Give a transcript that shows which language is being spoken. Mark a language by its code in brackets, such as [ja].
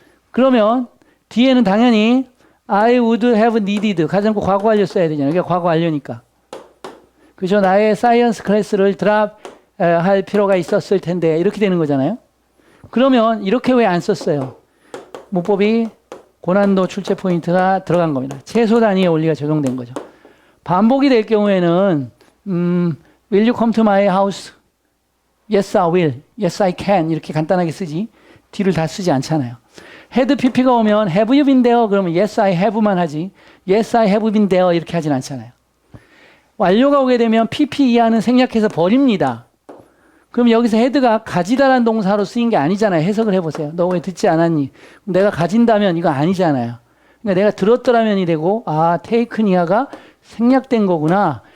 [ko] 그러면 뒤에는 당연히 [en] I would have needed [ko] 가정법 과거 완료 써야 되잖아요. 이게 과거 완료니까. 그죠? 나의 사이언스 클래스를 드랍 할 필요가 있었을 텐데 이렇게 되는 거잖아요. 그러면 이렇게 왜 안 썼어요? 문법이 고난도 출제 포인트가 들어간 겁니다. 최소 단위의 원리가 적용된 거죠. 반복이 될 경우에는 [en] Will you come to my house? Yes, I will. Yes, I can. [ko] 이렇게 간단하게 쓰지. 뒤를 다 쓰지 않잖아요. [en] had pp [ko] 가 오면 [en] have you been there? [ko] 그러면 [en] yes, I have만 [ko] 하지. [en] Yes, I have been there. [ko] 이렇게 하진 않잖아요. 완료가 오게 되면 pp 이하는 생략해서 버립니다. 그럼 여기서 had가 가지다라는 동사로 쓰인 게 아니잖아요. 해석을 해보세요. 너 왜 듣지 않았니? 내가 가진다면 이거 아니잖아요. 그러니까 내가 들었더라면이 되고 taken 이하가 생략된 거구나.